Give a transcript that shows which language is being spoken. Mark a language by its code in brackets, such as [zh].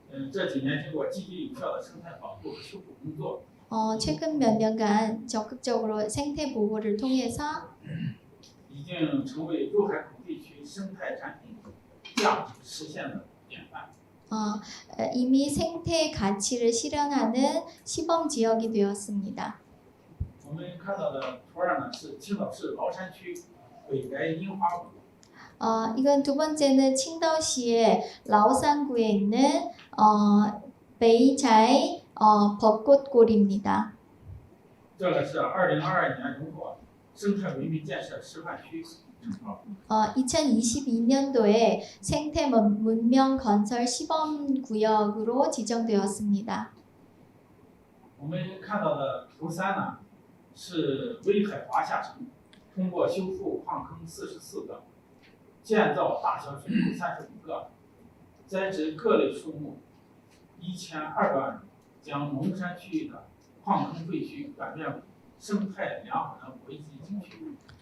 [zh] 这几年经过积极有效的生态保护和修复工作， [ko] 최근 몇 년간 적극적으로 생태 보호를 통해서 [zh] 已经成为入海口地区生态产品价值实现的典范。 [ko] 이미 생태 가치를 실현하는 시범 지역이 되었습니다. [zh] 我们看到的图二呢，是青岛市崂山区北白樱花湖。 [ko] 이건 두 번째는 칭다오시의 라오산구에 있는 베이자이 벚꽃골입니다. [zh] 这个是2022年荣获生态文明建设示范区称号。 [ko] 2022년도에 생태 문명 건설 시범 구역으로 지정되었습니다. [zh] 我们看到的图三呢，是威海华夏城通过修复矿坑44个，建造大小水库35个，栽植各类树木1200万亩，将龙山区域的矿坑废墟转变为生态良好的国际景区。